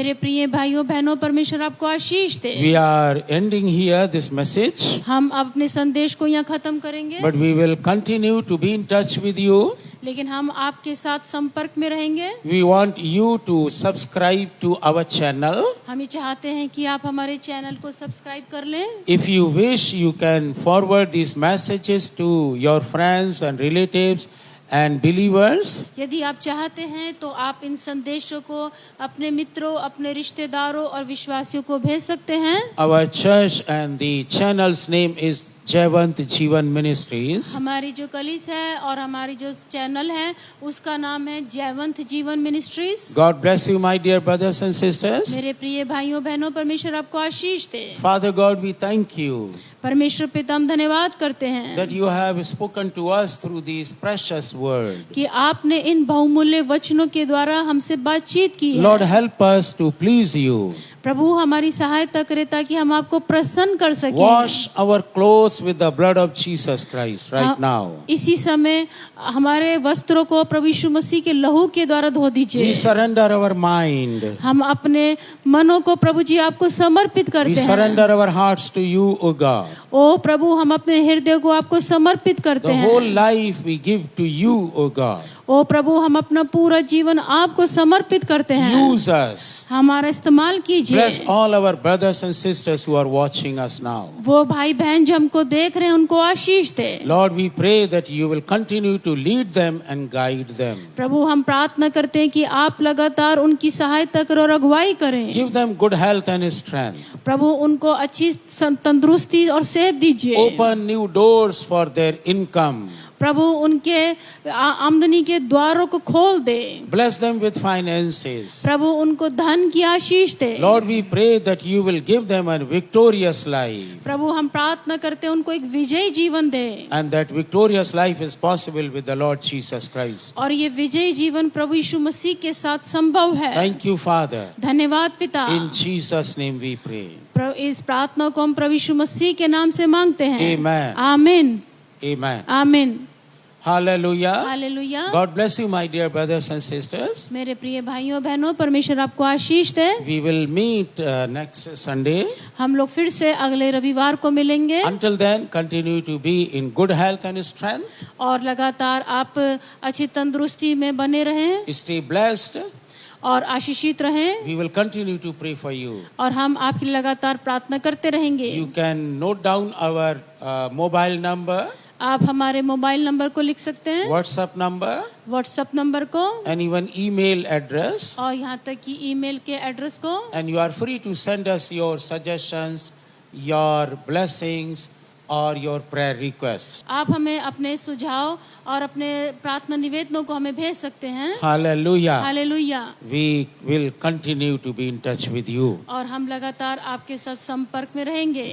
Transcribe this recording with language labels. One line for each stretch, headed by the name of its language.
Hindi: मेरे प्रिय भाइयों बहनों, परमेश्वर आपको आशीष दे।
English: We are ending here this message,
Hindi: हम अपने संदेश को यहाँ खत्म करेंगे,
English: but we will continue to be in touch with you.
Hindi: लेकिन हम आपके साथ संपर्क में रहेंगे।
English: We want you to subscribe to our channel.
Hindi: हम ये चाहते हैं कि आप हमारे चैनल को सब्सक्राइब कर लें।
English: If you wish, you can forward these messages to your friends and relatives and believers.
Hindi: यदि आप चाहते हैं तो आप इन संदेशों को अपने मित्रों, अपने रिश्तेदारों और विश्वासियों को भेज सकते हैं।
English: Our church and the channel's name is Jaywant Jeevan ministries.
Hindi: हमारी जो कलीस है और हमारी जो चैनल है उसका नाम है जयवंत जीवन ministries.
English: God bless you, my dear brothers and sisters.
Hindi: मेरे प्रिय भाइयों बहनों, परमेश्वर आपको आशीष दे।
English: Father God, we thank you
Hindi: परमेश्वर पिता, हम धन्यवाद करते हैं
English: that you have spoken to us through these precious words.
Hindi: कि आपने इन बहुमूल्य वचनों के द्वारा हमसे बातचीत की है।
English: Lord, help us to please you.
Hindi: प्रभु हमारी सहायता करे ताकि हम आपको प्रसन्न कर सकें।
English: Wash our clothes with the blood of Jesus Christ right now.
Hindi: इसी समय हमारे वस्त्रों को प्रभु यीशु मसीह के लहू के द्वारा धो
English: We
Hindi: दीजिए।
English: surrender our mind.
Hindi: हम अपने मनों को प्रभु जी आपको समर्पित
English: We
Hindi: करते हैं।
English: surrender our hearts to you, O God.
Hindi: ओ प्रभु, हम अपने हृदय को आपको समर्पित करते
English: The
Hindi: हैं।
English: whole life we give to you, O God.
Hindi: ओ प्रभु, हम अपना पूरा जीवन आपको समर्पित करते हैं।
English: Use us.
Hindi: हमारा इस्तेमाल कीजिए।
English: Bless all our brothers and sisters who are watching us now.
Hindi: वो भाई बहन जो हमको देख रहे हैं उनको आशीष दे।
English: Lord, we pray that you will continue to lead them and guide them.
Hindi: प्रभु, हम प्रार्थना करते हैं कि आप लगातार उनकी सहायता करो और अगुवाई करें।
English: Give them good health and strength.
Hindi: प्रभु, उनको अच्छी तंदुरुस्ती और सेहत दीजिए।
English: Open new doors for their income.
Hindi: प्रभु, उनके आमदनी के द्वारों को खोल दे।
English: Bless them with finances.
Hindi: प्रभु, उनको धन की आशीष दे।
English: Lord, we pray that you will give them a victorious life.
Hindi: प्रभु, हम प्रार्थना करते हैं उनको एक विजयी जीवन दे।
English: And that victorious life is possible with the Lord Jesus Christ.
Hindi: और ये विजयी जीवन प्रभु यीशु मसीह के साथ संभव है।
English: Thank you, Father.
Hindi: धन्यवाद पिता।
English: In Jesus' name we pray.
Hindi: इस प्रार्थना को हम प्रभु यीशु मसीह के नाम से मांगते हैं।
English: Amen.
Hindi: आमीन।
English: Amen.
Hindi: आमीन।
English: Hallelujah.
Hindi: Hallelujah.
English: God bless you, my dear brothers and sisters.
Hindi: मेरे प्रिय भाइयों बहनों, परमेश्वर आपको आशीष दे।
English: We will meet next Sunday.
Hindi: हम लोग फिर से अगले रविवार को मिलेंगे।
English: Until then, continue to be in good health and strength.
Hindi: और लगातार आप अच्छी तंदुरुस्ती में बने रहें
English: Stay blessed.
Hindi: और आशीषित रहें।
English: We will continue to pray for you.
Hindi: और हम आपकी लगातार प्रार्थना करते रहेंगे।
English: You can note down our mobile number,
Hindi: आप हमारे मोबाइल नंबर को लिख सकते हैं,
English: WhatsApp number,
Hindi: व्हाट्सएप नंबर को,
English: and even email address.
Hindi: और यहाँ तक कि ईमेल के एड्रेस को।
English: And you are free to send us your suggestions, your blessings, or your prayer requests.
Hindi: आप हमें अपने सुझाव और अपने प्रार्थना निवेदनों को हमें भेज सकते हैं।
English: Hallelujah.
Hindi: Hallelujah.
English: We will continue to be in touch with you.
Hindi: और हम लगातार आपके साथ संपर्क में रहेंगे।